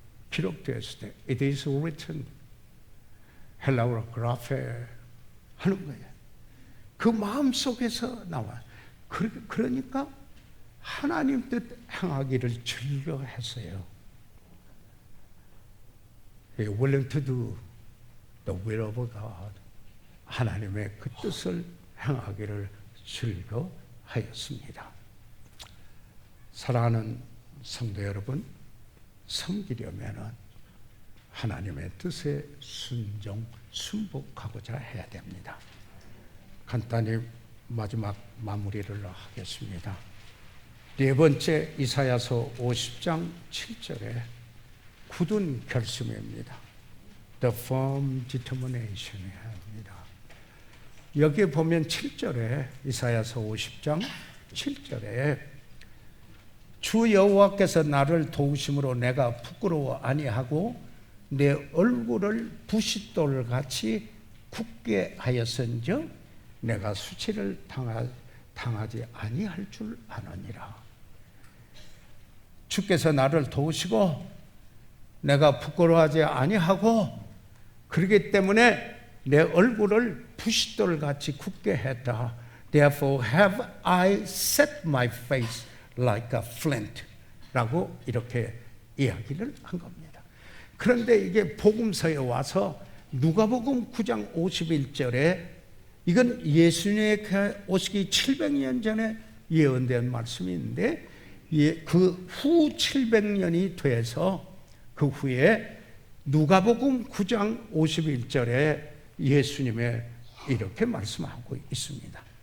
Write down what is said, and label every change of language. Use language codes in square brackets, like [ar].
[ko] 기록되었을 때 [en] It is written. [ko] 헬라어로 그라페 하는 거예요. 그 마음속에서 나와. 그러니까 하나님 뜻 행하기를 즐겨했어요. [en] Willing to do the will of God. [ko] 하나님의 그 뜻을 행하기를 즐겨하였습니다. 사랑하는 성도 여러분, 섬기려면 하나님의 뜻에 순복하고자 해야 됩니다. 간단히 마지막 마무리를 하겠습니다. 네 번째, 이사야서 50장 7절에 굳은 결심입니다. [en] The firm determination이야 [ko] 합니다. 여기에 보면 7절에, 이사야서 50장 7절에 주 여호와께서 나를 도우심으로 내가 부끄러워 아니하고 내 얼굴을 부싯돌같이 굳게 하였은즉 내가 수치를 당하지 아니할 줄 아느니라. 주께서 나를 도우시고 내가 부끄러워하지 아니하고, 그렇기 때문에 내 얼굴을 부싯돌같이 굳게 했다. [en] Therefore have I set my face like a flint [ko] 라고 이렇게 이야기를 한 겁니다. 그런데 이게 복음서에 와서 누가복음 9장 51절에 이건 예수님이 오시기 700년 전에 예언된 말씀인데, 그 후 700년이 돼서 그 후에 누가복음 9장 51절에 예수님의 이렇게 말씀하고 있습니다.